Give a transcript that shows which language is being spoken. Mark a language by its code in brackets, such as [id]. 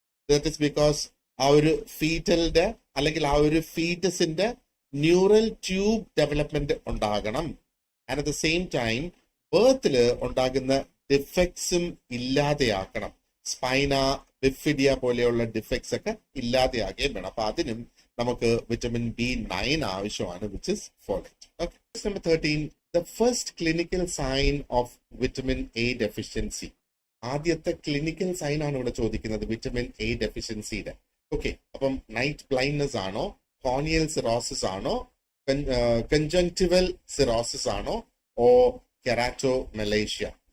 [en] that is because [ml] ആ ഒരു ഫീറ്റലിന്റെ അല്ലെങ്കിൽ ആ ഒരു ഫീറ്റസിന്റെ ന്യൂറൽ ട്യൂബ് ഡെവലപ്മെന്റ് ഉണ്ടാകണം. [en] and at the same time ബേർത്തില് [ml] ഉണ്ടാകുന്ന [en] ഡിഫക്ട്സും [ml] ഇല്ലാതെയാക്കണം. സ്പൈന ബിഫിഡിയ പോലെയുള്ള ഡിഫക്ട്സ് ഒക്കെ ഇല്ലാതെയാകുകയും വേണം. അപ്പൊ അതിനും നമുക്ക് വിറ്റമിൻ B9 ആവശ്യമാണ്, [en] Which is folate. Okay, number 13. The first clinical sign of vitamin A deficiency. [ml] ആദ്യത്തെ ക്ലിനിക്കൽ സൈൻ ആണ് ഇവിടെ ചോദിക്കുന്നത് വിറ്റമിൻ എ ഡെഫിഷ്യൻസിയുടെ. ഓക്കെ, അപ്പം നൈറ്റ് ബ്ലൈൻഡ്നെസ് ആണോ, കോർണിയൽ സിറോസിസ് ആണോ, കൺജങ്ക്റ്റിവൽ സിറോസിസ് ആണോ, ഓ കെരാറ്റോമെലേഷ്യ?